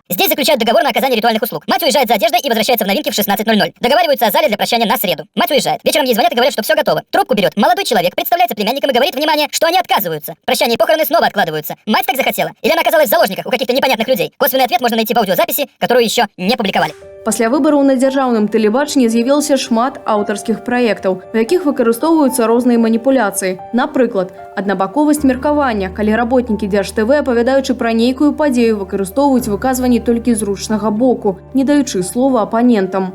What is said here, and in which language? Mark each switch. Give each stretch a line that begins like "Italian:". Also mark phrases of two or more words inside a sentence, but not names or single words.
Russian: Здесь заключают договор на оказание ритуальных услуг. Мать уезжает за одеждой и возвращается в новинке в 16:00. Договариваются о зале для прощания на среду. Мать уезжает. Вечером ей звонят и говорят, что все готово. Трубку берет молодой человек, представляется племянником и говорит, внимание, что они отказываются. Прощание и похороны снова откладываются. Мать так захотела. Или она оказалась в заложниках у каких-то непонятных людей. Косвенный ответ можно найти в аудиозаписи, которую еще не публиковали.
Belarusian: Пасля выбараў на дзяржаўным тэлебачанні з'явілася шмат аўтарскіх праектаў, у якіх выкарыстоўваюцца розныя маніпуляцыі. Напрыклад, аднабаковасць меркавання, калі работнікі Дзярж-ТВ, апавядаючы пра нейкую падзею, выкарыстоўваюць выказванні толькі зручнага боку, не даючы слова апанентам.